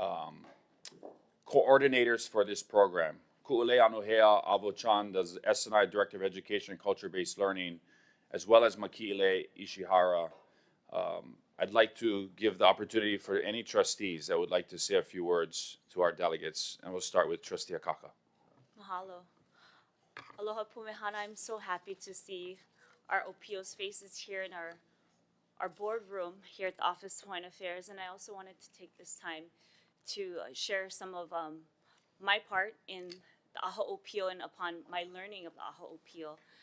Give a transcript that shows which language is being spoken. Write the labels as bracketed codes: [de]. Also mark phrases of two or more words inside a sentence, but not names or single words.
[en] coordinators for this program, Ku'ule Anuhea Avo-chan, the S&I Director of Education and Culture-Based Learning, as well as Maki'ile Ishihara, I'd like to give the opportunity for any trustees that would like to say a few words to our delegates, and we'll start with Trustee Akaka. Mahalo. [haw] Aloha Pumehana, [en] I'm so happy to see our Ōpiʻo's faces here in our boardroom here at the Office of Hawaiian Affairs, and I also wanted to take this time to share some of my part in the AHO Ōpiʻo and upon my learning of the AHO Ōpiʻo.